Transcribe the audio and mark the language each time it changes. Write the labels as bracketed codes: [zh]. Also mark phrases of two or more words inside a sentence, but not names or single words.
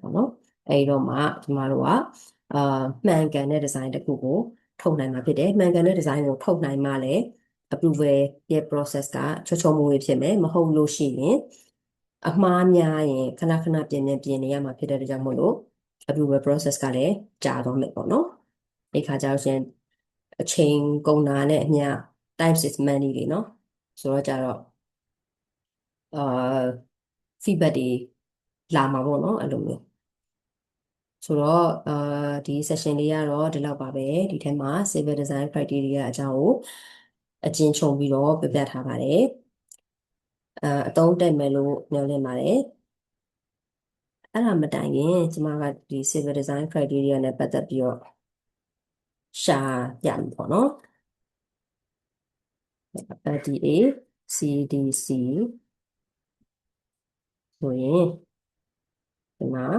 [my] ပေါ့နော်အဲဒီတော့မှကျမတို့ကမှန်ကန်တဲ့ design တစ်ခုကိုထုတ်နိုင်မှာဖြစ်တယ်မှန်ကန်တဲ့ design ကိုထုတ်နိုင်မှလည်း approval ရဲ့ process ကချောချောမွေ့မွေ့ဖြစ်မယ်မဟုတ်လို့ ရှိရင်အမှားများရင်ခဏပြင်နေရမှာဖြစ်တဲ့အတွက်ကြောင့်မို့လို့ approval process ကလည်းကြာတော့မယ်ပေါ့နော်အဲ့ခါကျတော့ရှင်အ ချိန်ကုန်တာနဲ့အမျှ [en] time is money [my] တွေနော်ဆိုတော့ကြတော့အာ feedback တွေလာမှာပေါ့နော်အဲ့လို မျိုးဆိုတော့ဒီ session လေးကတော့ဒီလောက်ပါပဲဒီထဲမှာ [en] civil design [my] criteria အကြောင်းကိုအကျဉ်းချုံပြီးတော့ပြပြထားပါတယ်အသုံးတက်မယ်လို့ညွှန်လင့်ပါတယ်အဲ့ဒါမတိုင်ခင်ကျမကဒီ [en] civil design criteria [my] နဲ့ပတ်သက်ပြီးတော့ရှာရမယ်ပေါ့နော် LDA CDC ဆိုရင်ဒီမှာ